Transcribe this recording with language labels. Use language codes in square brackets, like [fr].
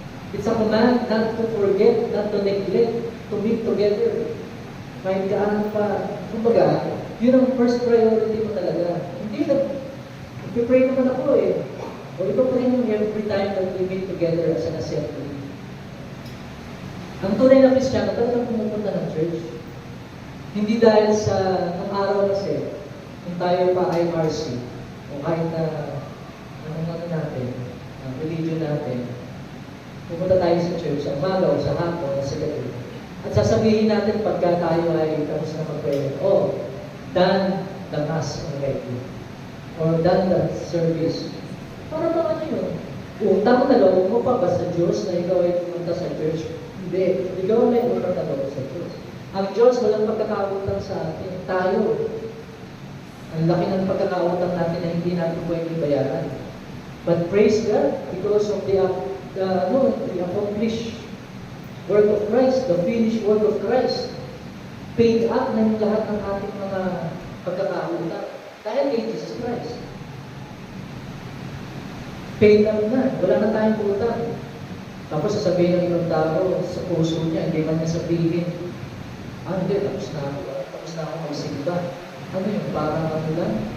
[en] It's a command not to forget, not to neglect, to meet together. [tl] Kahit gaano pa, kumbaga, yun ang first priority mo talaga. Hindi na, pray naman ako eh. O ito pa rin yung [en] every time that we meet together as an assembly. [tl] Ang tunay na Kristiyano talagang pumupunta ng church. Hindi dahil sa ng araw kasi, kung tayo pa IRC, o kahit na ano natin, religion natin, pumunta tayo sa church, sa umaga o sa hapon o sa gabi. At sasabihin natin pagka tayo ay tapos na mag-prayer, [en] done the mass already. Or done the service. [tl] Para ba ano yun? Utang na loob mo pa ba sa Diyos na ikaw ay pumunta sa church? Hindi. Ikaw na yung utang na loob sa Diyos. Ang Diyos walang pagkakautang sa atin. Tayo. Ang laki ng pagkakautang natin na hindi natin pwedeng bayaran. [en] But praise God because of the accomplished work of Christ, the finished work of Christ. [tl] Paid up na yung lahat ng ating mga pagkakautang. Dahil kay Jesus Christ. Paid up na. Wala na tayong utang. Tapos sasabihin ng ibang tao sa puso niya, hindi man niya sabihin, hindi, tapos na ako magsimba. Ano yun? Parang ano lang?